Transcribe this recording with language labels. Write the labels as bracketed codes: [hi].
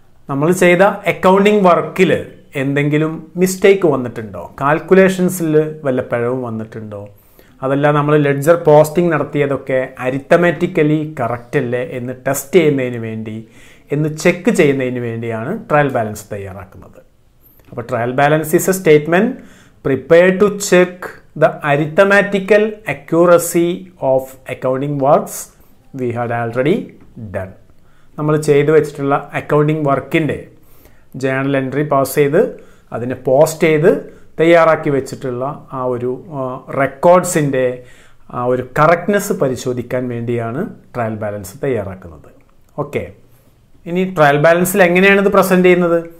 [ml] നമ്മൾ ചെയ്ത അക്കൗണ്ടിങ് വർക്കിൽ എന്തെങ്കിലും മിസ്റ്റേക്ക് വന്നിട്ടുണ്ടോ? കാൽക്കുലേഷൻസിൽ വല്ല പിഴവും വന്നിട്ടുണ്ടോ? അതല്ല നമ്മൾ ലെഡ്ജർ പോസ്റ്റിംഗ് നടത്തിയതൊക്കെ അരിത്തമാറ്റിക്കലി കറക്റ്റ് അല്ലേ എന്ന് ടെസ്റ്റ് ചെയ്യുന്നതിന് വേണ്ടി, എന്ന് ചെക്ക് ചെയ്യുന്നതിന് വേണ്ടിയാണ് ട്രയൽ ബാലൻസ് തയ്യാറാക്കുന്നത്. [en] അപ്പോൾ trial balance is a statement prepared to check the arithmetical accuracy of accounting works we had already done. [ml] നമ്മൾ ചെയ്തു വെച്ചിട്ടുള്ള അക്കൗണ്ടിങ് വർക്കിൻ്റെ ജേർണൽ എൻട്രി പാസ് ചെയ്ത് അതിനെ പോസ്റ്റ് ചെയ്ത് തയ്യാറാക്കി വെച്ചിട്ടുള്ള ആ ഒരു റെക്കോർഡ്സിൻ്റെ ആ ഒരു കറക്റ്റ്നെസ് പരിശോധിക്കാൻ വേണ്ടിയാണ് ട്രയൽ ബാലൻസ് തയ്യാറാക്കുന്നത്. ഓക്കെ, ഇനി ട്രയൽ ബാലൻസിൽ എങ്ങനെയാണ് ഇത് പ്രസൻറ്റ് ചെയ്യുന്നത്?